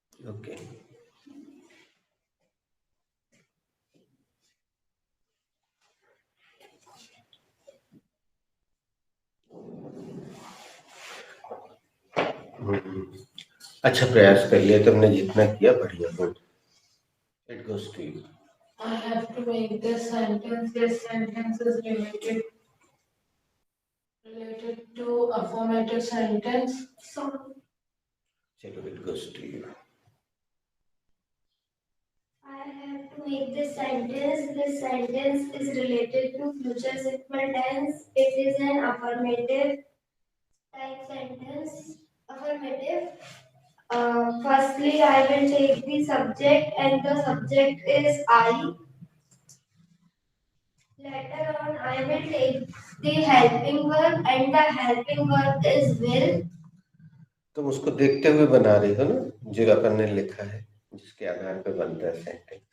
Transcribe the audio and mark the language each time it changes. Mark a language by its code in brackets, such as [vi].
[hi] Okay, अच्छा प्रयास कर लिया तुमने, जितना किया बढ़िया। [en] Good, it goes to you. I have to make this sentence. This sentence is related to affirmative sentence. चलो, it goes to you. I have to make this sentence. This sentence is related to future simple tense. It is an affirmative type sentence. Affirmative. Firstly, I will take the subject, and the subject is I. Later on, I will take the helping verb, and the helping verb is will. [hi] तुम उसको देखते हुए बना रही हो ना, जो अपन ने लिखा है, जिसके आधार पे बनता है सेंटेंस।